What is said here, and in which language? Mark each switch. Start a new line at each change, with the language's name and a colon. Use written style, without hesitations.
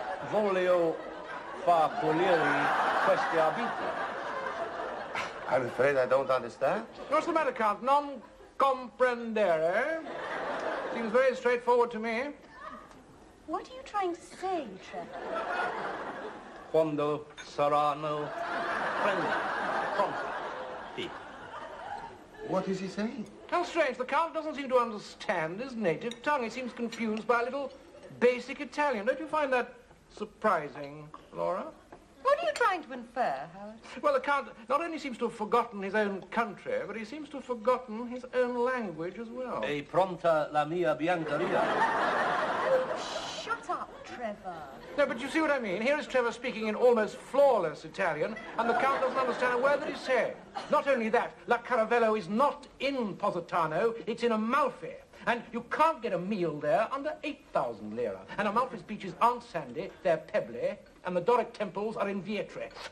Italian: Voglio far pulire questi abiti.
English: I'm afraid I don't understand. What's the matter, Count?
Italian: Non comprendere?
English: Seems very straightforward to me. What are you trying to say, Trevor?
Italian: Quando saranno pronti? Sì.
English: What is he saying? How strange. The Count doesn't seem to understand his native tongue. He seems confused by a little basic Italian. Don't you find that surprising, Laura? What are you trying to infer, Howard? Well, the Count not only seems to have forgotten his own country, but he seems to have forgotten his own language as well.
Italian: È pronta la mia biancheria?
English: Shut up, Trevor. No, but you see what I mean? Here is Trevor speaking in almost flawless Italian, and the Count doesn't understand a word that he's saying. Not only that, La Caravello is not in Positano, it's in Amalfi. And you can't get a meal there under 8,000 lira. And Amalfi's beaches aren't sandy, they're pebbly, and the Doric temples are in Vietri.